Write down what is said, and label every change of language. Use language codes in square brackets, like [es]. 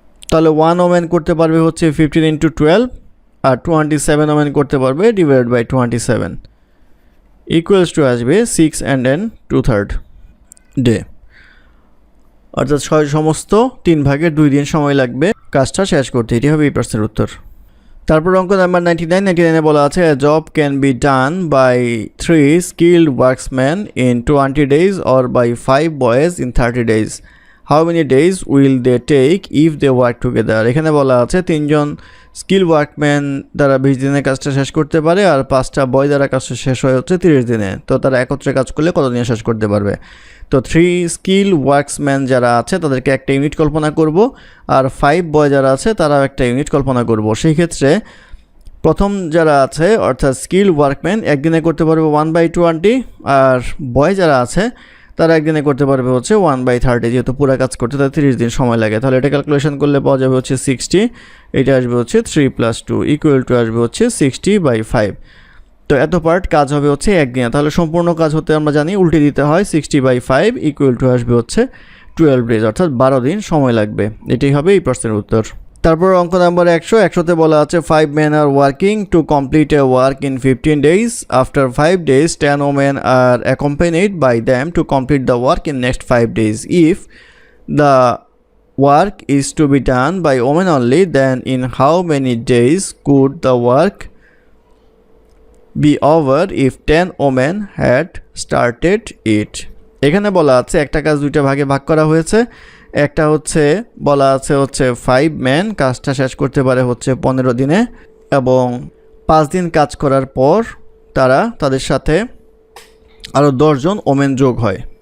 [bn] তাহলে 1 ওমেন করতে পারবে হচ্ছে 15 × 12, আর 27 ওমেন করতে পারবে /27 = আসবে 6 2/3 ডে, অর্থাৎ সমস্ত 3 ভাগের 2 দিন সময় লাগবে কাজটা শেষ করতে। এটি হবে এই প্রশ্নের উত্তর। তারপর অঙ্ক নাম্বার 99 বলা আছে [en] a job can be done by 3 skilled workmen in 20 days or by 5 boys in 30 days. How many days will they take if they work together? [bn] এখানে বলা আছে 3জন স্কিল ওয়ার্কম্যান দ্বারা 20 দিনে কাজটা শেষ করতে পারে, আর 5টা বয় দ্বারা কাজটা শেষ হয় হচ্ছে 30 দিনে। তো তারা একত্রে কাজ করলে কত দিনে শেষ করতে পারবে? তো 3 স্কিল ওয়ার্কসম্যান যারা আছে তাদেরকে একটা ইউনিট কল্পনা করব, আর 5 বয় যারা আছে তারাও একটা ইউনিট কল্পনা করব। সেই ক্ষেত্রে প্রথম যারা আছে অর্থাৎ স্কিল ওয়ার্কম্যান একদিনে করতে পারবে 1/20, আর বয় যারা আছে তারা একদিনে করতে পারবে হচ্ছে 1/30, যেহেতু পুরো কাজ করতে তাদের 30 দিন সময় লাগে। তাহলে এটা ক্যালকুলেশন করলে পাওয়া যাবে হচ্ছে 60, এটা আসবে হচ্ছে 3 + 2 = আসবে হচ্ছে 60/5। তো এত পার্ট কাজ হবে হচ্ছে একদিনে। তাহলে সম্পূর্ণ কাজ হতে আমরা জানি উল্টে দিতে হয়, 60/5 = আসবে হচ্ছে 12 ডেজ, অর্থাৎ 12 দিন সময় লাগবে। এটাই হবে এই প্রশ্নের উত্তর। তারপর অঙ্ক নাম্বার 100তে বলা আছে [en] 5 men are working to complete a work in 15 days. After 5 days 10 women are accompanied by them to complete the work in next 5 days. If the work is to be done by women only, then in how many days could the work be over if 10 women had started it? [bn] এখানে বলা আছে একটা কাজ দুইটা ভাগে ভাগ করা হয়েছে। একটা হচ্ছে বলা আছে হচ্ছে 5 ম্যান কাজটা শেষ করতে পারে হচ্ছে 15 দিনে, এবং 5 দিন কাজ করার পর তাদের সাথে আরও 10 জন ওমেন যোগ হয়,